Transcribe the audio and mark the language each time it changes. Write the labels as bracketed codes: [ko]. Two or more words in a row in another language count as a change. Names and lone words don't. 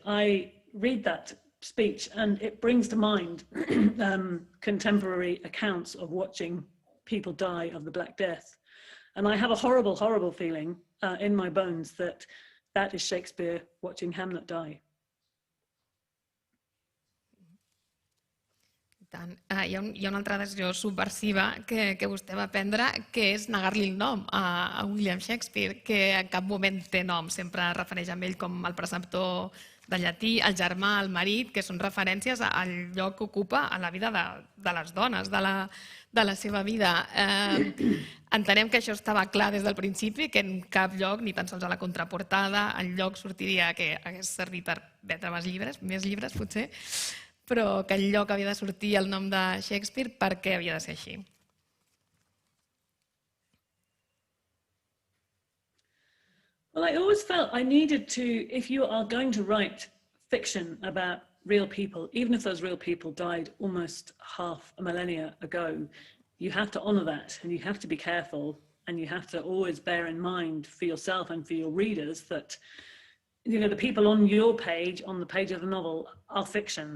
[en] I read that speech and it brings to mind contemporary accounts of watching people die of the Black Death. And I have a horrible, horrible feeling in my bones that that is Shakespeare watching Hamlet die. [ca] Tant. Hi ha una altra decisió subversiva que vostè va prendre, que és negar-li el nom a William Shakespeare, que en cap moment té nom, sempre refereix a ell com el preceptor de llatí, el germà, el marit, que són referències al lloc que ocupa a la vida de les dones, de la seva vida. Entenem que això estava clar des del principi, que en cap lloc, ni tan sols a la contraportada, enlloc sortiria que hagués servit per vendre més llibres potser, però que enlloc havia de sortir el nom de Shakespeare, per què havia de ser així? [en] Well, I always felt I needed to, if you are going to write fiction about real people, even if those real people died almost half a millennia ago, you have to honor that, and you have to be careful, and you have to always bear in mind for yourself and for your readers that, you know, the people on your page, on the page of the novel, are fiction.